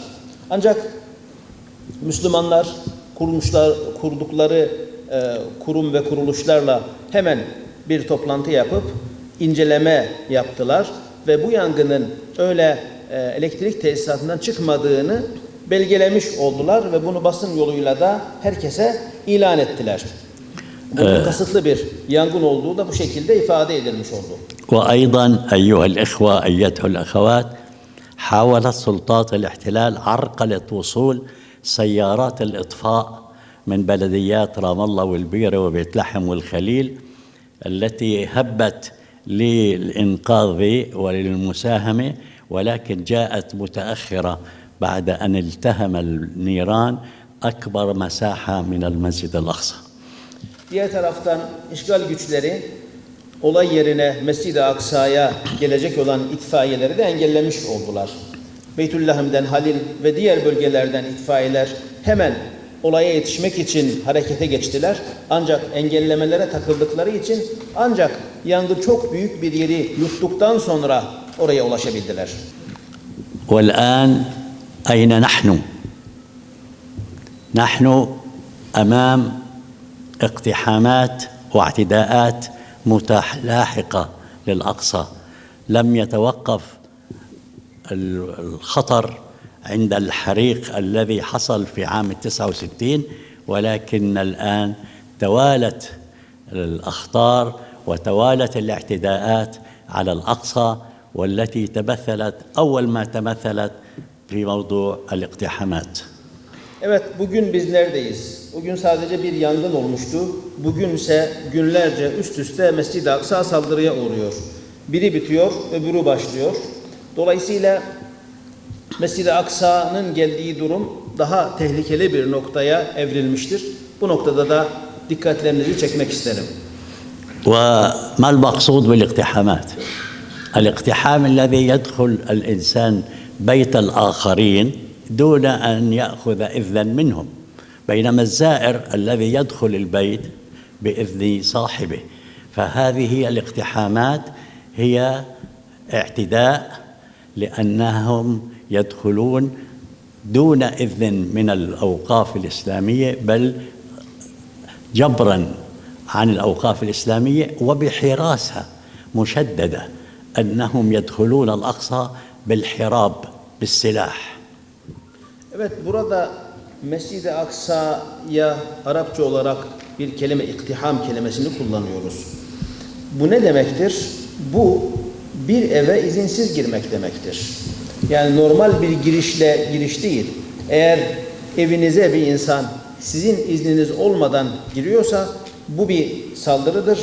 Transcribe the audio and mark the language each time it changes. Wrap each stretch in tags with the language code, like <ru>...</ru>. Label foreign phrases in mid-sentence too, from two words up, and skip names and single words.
<tr>Ancak Müslümanlar kurdukları kurum ve kuruluşlarla hemen bir toplantı yapıp inceleme yaptılar ve bu yangının öyle elektrik tesisatından çıkmadığını belgelemiş oldular ve bunu basın yoluyla da herkese ilan ettiler. Bunun kasıtlı bir yangın olduğu da bu şekilde ifade edilmiş oldu.</tr> <ar>وأيضا أيها الإخوة أيتها الأخوات، حاولت سلطات الاحتلال عرقلة وصول سيارات الإطفاء من بلديات رام الله والبيرة وبيت لحم والخليل التي هبت للإنقاذ وللمساهمة، ولكن جاءت متأخرة بعد أن التهم النيران أكبر مساحة من المسجد الأقصى.</ar> <tr>Diğer taraftan işgal güçleri olay yerine Mescid-i Aksa'ya gelecek olan itfaiyeleri de engellemiş oldular. Beytüllahim'den, Halil ve diğer bölgelerden itfaiyeler hemen olaya yetişmek için harekete geçtiler. Ancak engellemelere takıldıkları için ancak yangın çok büyük bir yeri yuttuktan sonra oraya ulaşabildiler.</tr> <ar>والآن أين نحن؟ نحن أمام اقتحامات واعتداءات متلاحقة للأقصى. لم يتوقف الخطر عند الحريق الذي حصل في عام 69، ولكن الآن توالت الأخطار وتوالت الاعتداءات على الأقصى، والتي تمثلت أول ما تمثلت في موضوع الاقتحامات.</ar> <tr>Evet, bugün biz neredeyiz? Bugün sadece bir yangın olmuştu. Bugün ise günlerce üst üste Mescid-i Aksa saldırıya uğruyor. Biri bitiyor, öbürü başlıyor. Dolayısıyla Mescid-i Aksa'nın geldiği durum daha tehlikeli bir noktaya evrilmiştir. Bu noktada da dikkatlerinizi çekmek isterim.</tr> <ar>وما المقصود بالاقتحامات؟ الاقتحام الذي يدخل الإنسان بيت الآخرين دون أن يأخذ إذنا منهم، بينما الزائر الذي يدخل البيت بإذن صاحبه. فهذه هي الاقتحامات، هي اعتداء لأنهم يدخلون دون إذن من الأوقاف الإسلامية، بل جبراً عن الأوقاف الإسلامية وبحراسة مشددة، أنهم يدخلون الأقصى بالحراب بالسلاح.</ar> <tr>Evet, burada Mescid-i Aksa'ya Arapça olarak bir kelime, iktiham kelimesini kullanıyoruz. Bu ne demektir? Bu bir eve izinsiz girmek demektir. Yani normal bir giriş değil. Eğer evinize bir insan sizin izniniz olmadan giriyorsa bu bir saldırıdır.</tr>